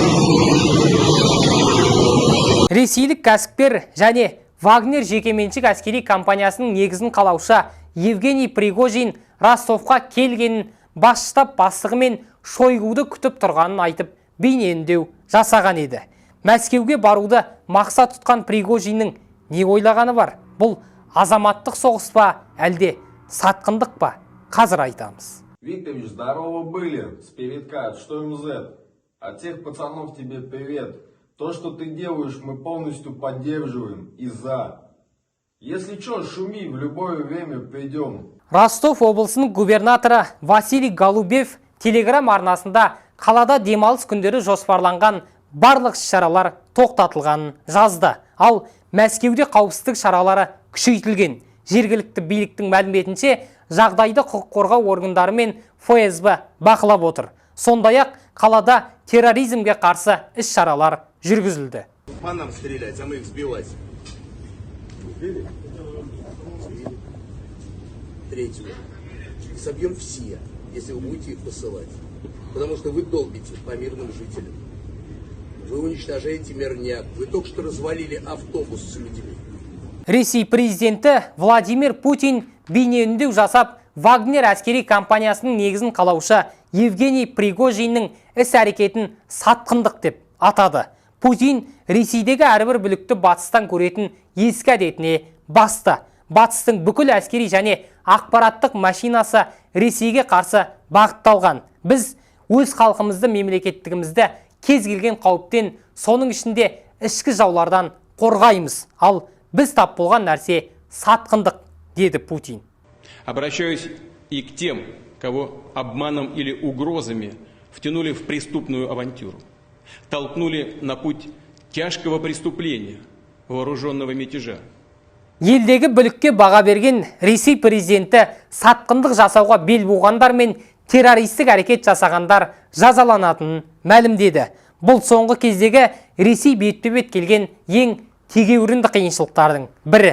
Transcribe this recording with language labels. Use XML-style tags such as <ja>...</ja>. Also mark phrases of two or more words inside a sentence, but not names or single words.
<kk>Ресейлік кәсіпкер және Вагнер жекеменшік әскери компаниясының негізін қалаушы Евгений Пригожин Ростовқа келгенін бас штаб бастығы мен Шойгуды күтіп тұрғанын айтып, бейнеүндеу жасаған еді. Мәскеуге баруды мақсат тұтқан Пригожиннің не ойлағаны бар? Бұл азаматтық соғыс па, әлде сатқындық па? Қазір айтамыз.</kk> <ru>Викторович, здорово были, с передка, что МЗ? От тех пацанов тебе привет. То, что ты делаешь, мы полностью поддерживаем и за. Если что, шуми, в любое время придем.</ru> <kk>Ростов облысының губернаторы Василий Голубев телеграм арнасында қалада демалыс күндері жоспарланған барлық шаралар тоқтатылғанын жазды. Ал Мәскеуде қауіпсіздік шаралары күшейтілген. Жергілікті биліктің мәліметінше жағдайды құқық қорғау органдары мен ФСБ бақылап отыр. Сондай-ақ қалада терроризмге қарсы іс-шаралар жүргізілді.</kk> <ru>По нам стрелять, а мы их сбивать. Сбили? Третью. Собьем все, если вы будете их посылать. Потому что вы долбите по мирным жителям. Вы уничтожаете мирняк. Вы только что развалили автобус с людьми.</ru> <kk>Ресей президенті Владимир Путин бейнеүндеу жасап, Вагнер әскери компаниясының негізін қалаушы Евгений Пригожиннің іс-әрекетін сатқындық деп атады. Путин Ресейдегі әрбір бүлікті батыстан көретін ескі әдетіне басты. Батыстың бүкіл әскери және ақпараттық машинасы Ресейге қарсы бағытталған. Біз өз халқымызды, мемлекеттігімізді кез келген қауіптен, соның ішінде ішкі жаулардан қорғаймыз. Ал біз тап болған нәрсе сатқындық, деді Путин.</kk> <ru>Обращаюсь и к тем, кого обманом или угрозами втянули в преступную авантюру, толкнули на путь тяжкого преступления, вооруженного мятежа.</ru> <kk>Елдегі бүлікке баға берген Ресей президенті сатқындық жасауға бел буғандар мен террористік әрекет жасағандар жазаланатынын мәлімдеді. Бұл соңғы кездегі Ресей бетпе-бет келген ең тегеурінді қиыншылықтардың бірі.</kk>